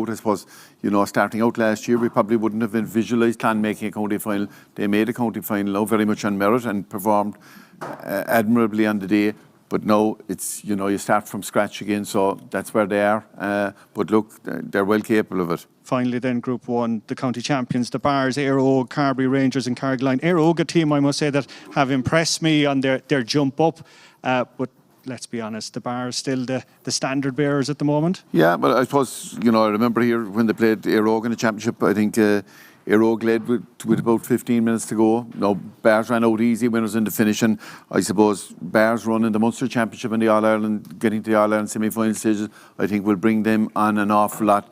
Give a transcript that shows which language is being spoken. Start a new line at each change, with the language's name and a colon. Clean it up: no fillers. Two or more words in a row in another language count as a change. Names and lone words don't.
English: I suppose, you know, starting out last year, we probably wouldn't have visualised Clan making a county final. They made a county final now very much on merit and performed admirably on the day. But now it's, you know, you start from scratch again, so that's where they are. But look, they're well capable of it. Finally then, Group 1, the county champions, the Bars, Éire Óg, Carbery Rangers and Carrigaline. Éire Óg, a team, I must say, that have impressed me on their jump up. But let's be honest, the Bars still the standard bearers at the moment. Yeah, but I suppose, you know, I remember here when they played Éire Óg in the championship, I think Éire Óg led with about 15 minutes to go. Now, Bars ran out easy, winners in the finish, and I suppose Bars running the Munster Championship and the All-Ireland, getting to the All-Ireland semi-final stages, I think will bring them on an awful lot.